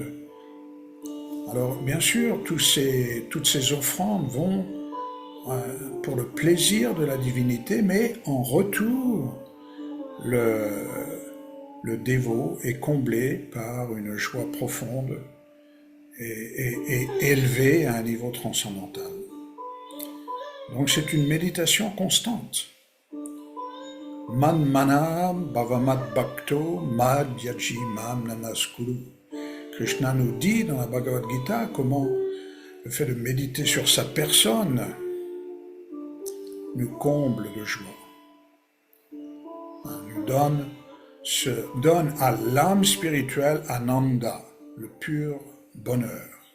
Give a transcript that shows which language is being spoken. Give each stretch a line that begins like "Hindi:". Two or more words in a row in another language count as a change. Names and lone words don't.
French: Alors, bien sûr, toutes ces offrandes vont pour le plaisir de la divinité, mais en retour, le dévot est comblé par une joie profonde et élevée à un niveau transcendantal. Donc c'est une méditation constante.
Sanskrit: Man manam bhavamat bhakto mad yaji mam namaskuru.
French: Krishna nous dit dans la Bhagavad Gita comment le fait de méditer sur sa personne nous comble de joie. Nous donne à l'âme spirituelle Ananda, le pur bonheur.